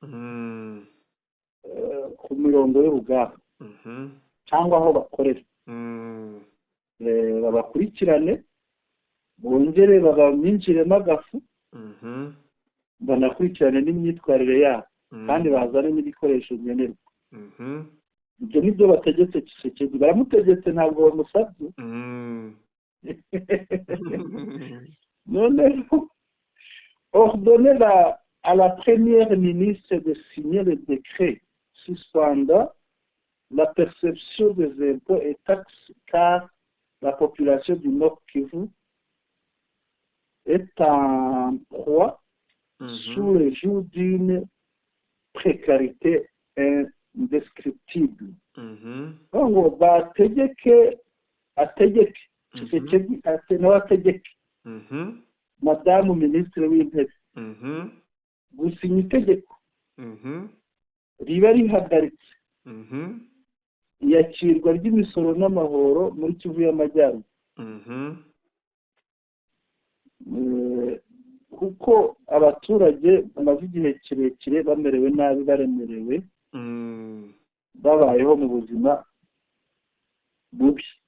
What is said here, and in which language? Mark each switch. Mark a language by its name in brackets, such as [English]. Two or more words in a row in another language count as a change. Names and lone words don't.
[Kinyarwanda] ku mirongo y'urugamba cyangwa aho bakorera, babakurikirane, bongere babaminjiremo agafu, banakurikirane n'imyitwarire yabo, kandi bazane n'ibikoresho nkenerwa. Ibyo nibyo bategetse Tshisekedi, baramutegetse ntabwo bamusabye. [French] Noneho ordonner à la première ministre de signer le décret suspendant la perception des impôts et taxes, car la population du Nord Kivu est en proie sous le joug d'une précarité indescriptible. [Kinyarwanda] ngo bategeke Tshisekedi nawe ategeke madamu minisitiri w'intebe gusinya itegeko riba rihagaritse iyakirwa ry'imisoro n'amahoro muri Kivu y'Amajyaruguru, kuko abaturage bamaze igihe kirekire bamerewe nabi, baremerewe, babayeho mu buzima bubi.